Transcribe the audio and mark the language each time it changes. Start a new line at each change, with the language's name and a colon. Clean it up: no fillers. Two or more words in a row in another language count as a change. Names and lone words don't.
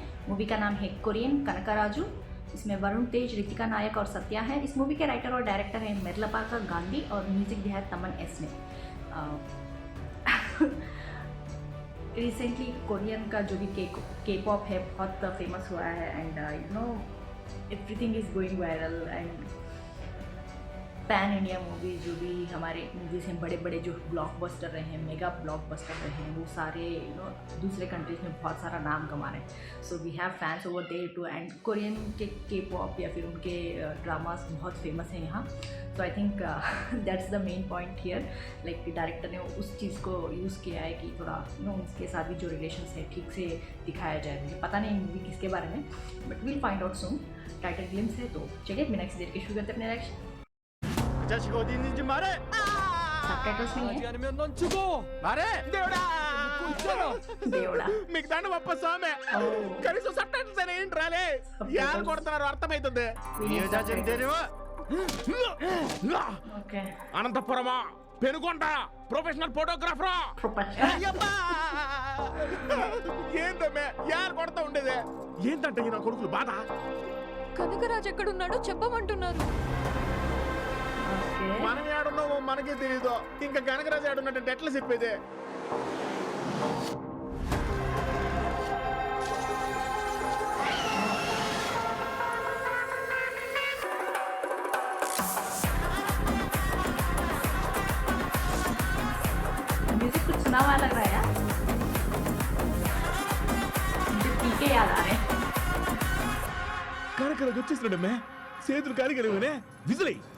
Hindi: मूवी का नाम है कोरियन कनकराजू। इसमें वरुण तेज, रितिका नायक और सत्या है। इस मूवी के राइटर और डायरेक्टर हैं मेरलपाका गांधी और म्यूजिक दिया है तमन एस ने। रिसेंटली कोरियन का जो भी के पॉप है बहुत फेमस हुआ है
English: and you know everything is going viral and pan India movie
Hindi: जो भी हमारे मूवीज़ हैं, बड़े बड़े जो ब्लॉकबस्टर रहे हैं,
English: mega blockbuster
Hindi: रहे हैं, वो सारे दूसरे कंट्रीज़ में बहुत सारा नाम कमा रहे हैं।
English: so we have fans over there too and Korean K-pop
Hindi: या फिर उनके ड्रामास बहुत फेमस हैं यहाँ।
English: so I think that's the main point here.
Hindi: लाइक डायरेक्टर ने उस चीज़ को यूज़ किया है कि थोड़ा उसके साथ भी जो रिलेशन है ठीक से दिखाया जाए। मुझे पता नहीं मूवी किसके बारे में,
English: but will find out soon. title glimpse
Hindi: है तो चलिए बिना किसी देर के शुरू करते अपने रिएक्शन।
Korean: 자식 어디 있는지 말해.
Hindi: सबटाइटल्स नहीं
Korean: 하지
Hindi: है।
Korean: 않으면 넌 죽어. 말해. దేవుడా. 묻고 있잖아.
Telugu: దేవుడా మీకు దండం అప్ప స్వామి. కనీసం సబ్టైటిల్స్ అని ఏంటి రాలే. యారు కొడుతున్నారు అర్థమైతుంది. నియోజకవర్గం తెలియవా? ఓకే అనంతపురమా పెనుకొండ
English: professional photographer.
Telugu: అయ్యబ్బా. ఏందమ్మే యారు కొడతా ఉండేదే. ఏంటంటే ఈ నా కొడుకులు బాధ. కనకరాజ్ ఎక్కడున్నాడో చెప్పమంటున్నారు. మనం ఏడున్నామో మనకే తెలీదు. ఇంకా కనకరాజు ఏడున్నట్టు ఎట్లా చెప్పేది?
Hindi: म्यूजिक कुछ सुना हुआ लग रहा है यार। मुझे पीके याद आ रहे हैं।
Telugu: కనకరాజు వచ్చేసినాడమ్మే. చేతులు కారిగలివనే విజిలై.